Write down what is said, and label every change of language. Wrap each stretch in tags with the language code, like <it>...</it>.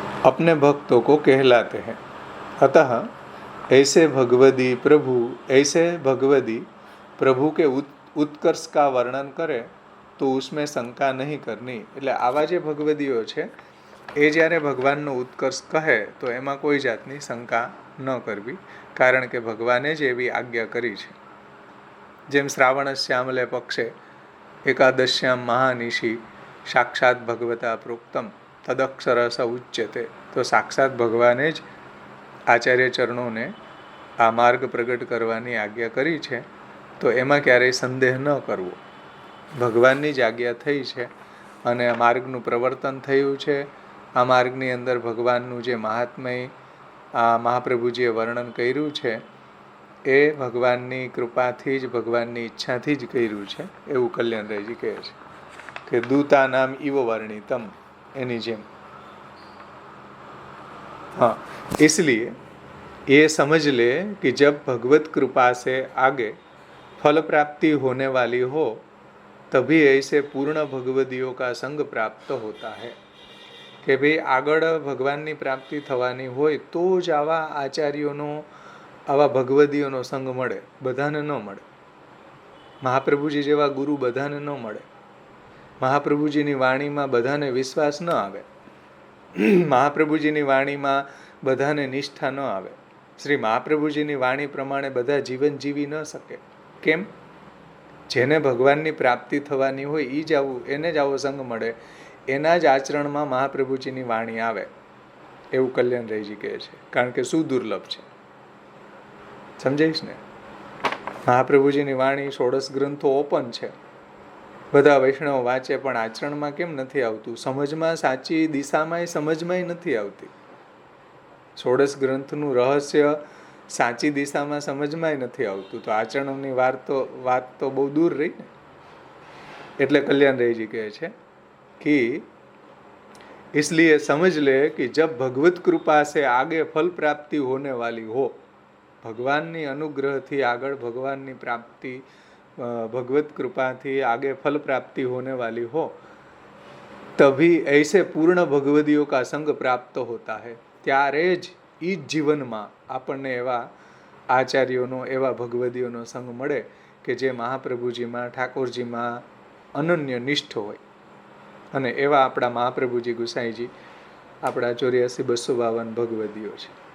<hi>अपने भक्तों को कहलाते हैं. अतः ऐसे भगवदी प्रभु के उत्कर्ष का वर्णन करे તો ઉસમે શંકા નહીં કરની.</hi> <gu>એટલે આવા જે ભગવદીઓ છે એ જ્યારે ભગવાનનો ઉત્કર્ષ કહે તો એમાં કોઈ જાતની શંકા ન કરવી, કારણ કે ભગવાને જ એવી આજ્ઞા કરી છે. જેમ</gu> <sa>શ્રાવણ શ્યામલે પક્ષે એકાદશ્યામ મહાનિશી સાક્ષાત ભગવતા પ્રોક્તમ તદક્ષરસ ઉચ્યતે,</sa> <gu>તો સાક્ષાત ભગવાને જ આચાર્ય ચરણોને આ માર્ગ પ્રગટ કરવાની આજ્ઞા કરી છે. તો એમાં ક્યારેય સંદેહ ન કરવો. ભગવાનની જ આજ્ઞા થઈ છે અને આ માર્ગનું પ્રવર્તન થયું છે. આ માર્ગની અંદર ભગવાનનું જે મહાત્મય આ મહાપ્રભુજીએ વર્ણન કર્યું છે એ ભગવાનની કૃપાથી જ, ભગવાનની ઈચ્છાથી જ કર્યું છે, એવું કલ્યાણરાયજી કહે છે કે દૂતા નામ ઇવ વર્ણિતમ, એની જેમ.</gu> <hi>हाँ, इसलिए ये समझ ले कि जब भगवत कृपा से आगे फल प्राप्ति होने वाली हो तभी ऐसे पूर्ण भगवदियों का संग પ્રાપ્ત હોતા है</hi> <gu>કે ભાઈ આગળ ભગવાનની પ્રાપ્તિ થવાની હોય તો જ આવા આચાર્યોનો આવા ભગવદીઓનો સંગ મળે, બધાને ન મળે. મહાપ્રભુજી જેવા ગુરુ બધાને ન મળે. મહાપ્રભુજીની વાણીમાં બધાને વિશ્વાસ ન આવે. મહાપ્રભુજીની વાણીમાં બધાને નિષ્ઠા ન આવે. શ્રી મહાપ્રભુજીની વાણી પ્રમાણે બધા જીવન જીવી ન શકે. કેમ? જેને ભગવાનની પ્રાપ્તિ થવાની હોય એ જ આવું, એને જ આવો સંગ મળે, એના જ આચરણમાં મહાપ્રભુજીની વાણી આવે એવું કલ્યાણરાયજી કહે છે. કારણ કે શું દુર્લભ છે, સમજાઈશ ને? મહાપ્રભુજીની વાણી 16 ગ્રંથો ઓપન છે, બધા વૈષ્ણવ વાંચે, પણ આચરણમાં કેમ નથી આવતું? સમજમાં, સાચી દિશામાં સમજમાંય નથી આવતી. 16 ગ્રંથનું રહસ્ય સાચી દિશામાં સમજમાંય નથી આવતું, તો આચરણની વાત તો બહુ દૂર રહી ને. એટલે કલ્યાણરાયજી કહે છે</gu> <hi>कि इसलिए समझ ले कि जब भगवत कृपा से आगे फल प्राप्ति होने वाली हो,</hi> <gu>भगवाननी अनुग्रह थी आगळ भगवाननी प्राप्ति,</gu> <hi>भगवत कृपा थी आगे फल प्राप्ति होने वाली हो तभी ऐसे पूर्ण भगवदियों का संग प्राप्त होता है.</hi> <gu>ત્યારે જ ઈ જ જીવનમાં આપણને એવા આચાર્યોનો, એવા ભગવદીઓનો સંગ મળે કે જે મહાપ્રભુજીમાં, ઠાકોરજીમાં અનન્ય નિષ્ઠ હોય. અને એવા આપણા મહાપ્રભુજી ગુસાઈજી આપણા 84-252 ભગવદીઓ છે.</gu>